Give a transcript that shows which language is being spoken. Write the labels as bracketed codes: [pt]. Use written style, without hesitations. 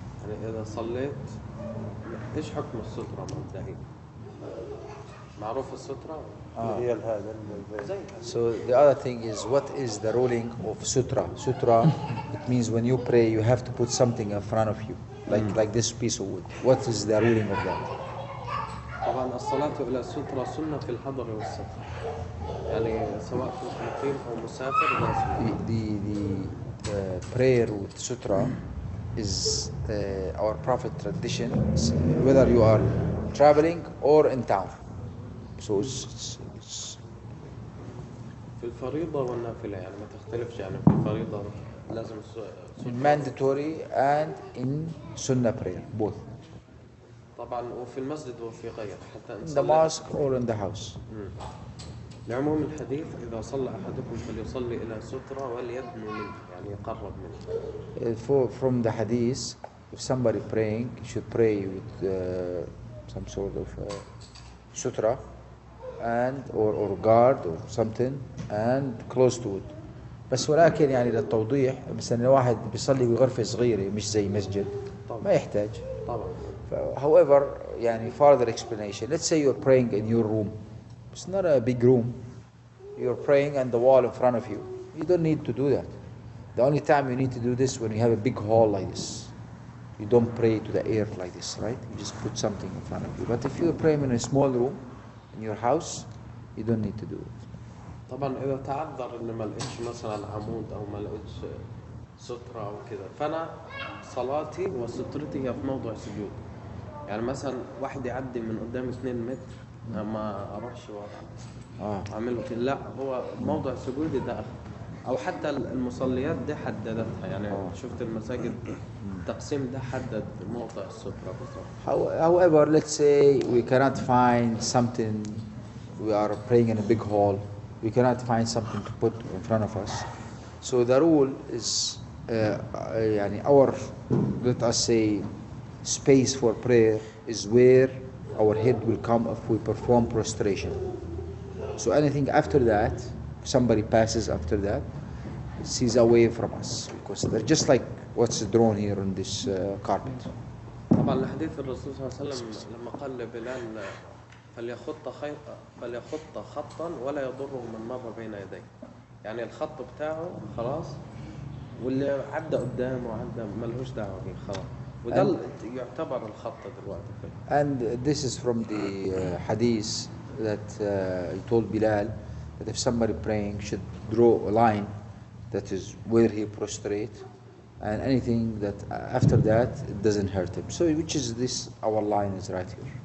[ar] يعني إذا صليت إيش حكم السترة مبدئيا؟ معروف السترة؟ هي هذا [en] So the other thing is, what is the ruling of sutra? Sutra, it means when you pray, you have to put something in front of you, like this piece of wood. What is the ruling of that? [ar] طبعا الصلاة إلى سترة سنة في الحضر والسفر. يعني سواء كنت مقيم أو مسافر لازم. [en] The prayer with sutra is our Prophet tradition, whether you are traveling or in town. So it's [ar] في الفريضة والنافلة يعني ما تختلفش يعني في الفريضة لازم [en] mandatory and in sunnah prayer, both. [ar] طبعا وفي المسجد وفي غير حتى [en] In the mosque or in the house. [ar] لعموم الحديث إذا صلى أحدكم فليصلي إلى سترة وليدنو منه يعني يقرب منه. [en] From the hadith, if somebody praying, he should pray with some sort of sutra and or guard or something and close to it. [ar] بس ولكن يعني للتوضيح مثلا الواحد بيصلي بغرفة صغيرة مش زي مسجد ما يحتاج. طبعا. [en] However, يعني further explanation. Let's say you're praying in your room. It's not a big room. You're praying and the wall in front of you. You don't need to do that. The only time you need to do this when you have a big hall like this. You don't pray to the air like this, right? You just put something in front of you. But if you're praying in a small room in your house, you don't need to do it. [ar] طبعا إذا تعذر إن ما لقيتش مثلا عمود أو ما لقيتش سترة أو كذا فأنا صلاتي وسترتي هي في موضع سجود. يعني مثلا واحد يعدي من قدام 2 متر ما أروحش ورا أعمله كده لا هو موضع سجودي ده أو حتى المصليات دي حددتها يعني شفت المساجد التقسيم ده حدد موضع السترة بالضبط. [en] However, let's say we cannot find something, we are praying in a big hall, we cannot find something to put in front of us. So the rule is يعني our, let us say, space for prayer is where our head will come if we perform prostration. So anything after that, if somebody passes after that, sees away from us because they're just like what's drawn here on this carpet. [ar] طبعا الحديث الرسول صلى الله عليه وسلم لما قال لبلال فليخط خطا ولا يضره من مر بين يديه. يعني الخط بتاعه خلاص واللي عدى قدامه عدى ملهوش دعوه بيه خلاص. وده يعتبر الخط دلوقتي. [en] And this is from the hadith that he told Bilal that if somebody praying should draw a line that is where he prostrate and anything that after that it doesn't hurt him. So which is this, our line is right here.